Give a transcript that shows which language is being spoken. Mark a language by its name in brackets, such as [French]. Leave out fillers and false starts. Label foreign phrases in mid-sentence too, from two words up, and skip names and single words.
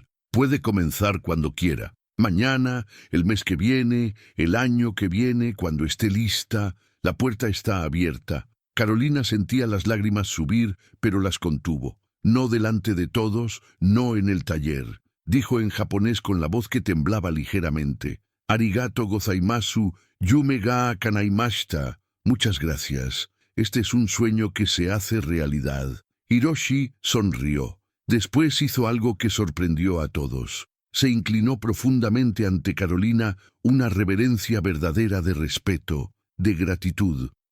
[Spanish] Puede comenzar cuando quiera. Mañana, el mes que viene, el año que viene, cuando esté lista, la puerta está abierta. Carolina sentía las lágrimas subir, pero las contuvo. No delante de todos, no en el taller. Dijo en japonés con la voz que temblaba ligeramente. [Japanese] ありがとうございます、夢が叶いました. [Spanish] Muchas gracias. Este es un sueño que se hace realidad. Hiroshi sonrió. Después hizo algo que sorprendió a todos. Se inclinó profundamente ante Carolina, una reverencia verdadera de respeto, de gratitud.